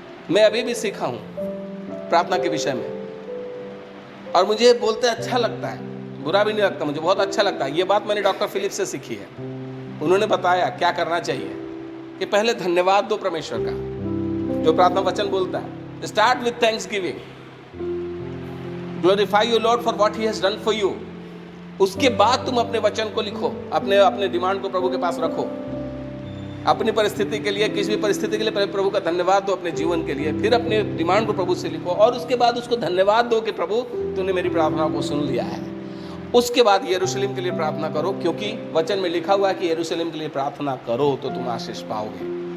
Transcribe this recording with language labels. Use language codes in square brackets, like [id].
[hi] मैं अभी भी सीखा हूं प्रार्थना के विषय में, और मुझे बोलते अच्छा लगता है, बुरा भी नहीं लगता, मुझे बहुत अच्छा लगता है। ये बात मैंने डॉक्टर फिलिप से सीखी है। उन्होंने बताया क्या करना चाहिए कि पहले धन्यवाद दो परमेश्वर का, जो प्रार्थना वचन बोलता है। [en] Start with thanksgiving. Glorify your Lord for what He has done for you. [hi] उसके बाद तुम अपने वचन को लिखो, अपने डिमांड को प्रभु के पास रखो। अपनी परिस्थिति के लिए, किसी भी परिस्थिति के लिए पहले प्रभु का धन्यवाद दो अपने जीवन के लिए, फिर अपने डिमांड को प्रभु से लिखो, और उसके बाद उसको धन्यवाद दो कि प्रभु तूने मेरी प्रार्थना को सुन लिया है। उसके बाद यरूशलेम के लिए प्रार्थना करो, क्योंकि वचन में लिखा हुआ है कि यरूशलेम के लिए प्रार्थना करो तो तुम आशीष पाओगे।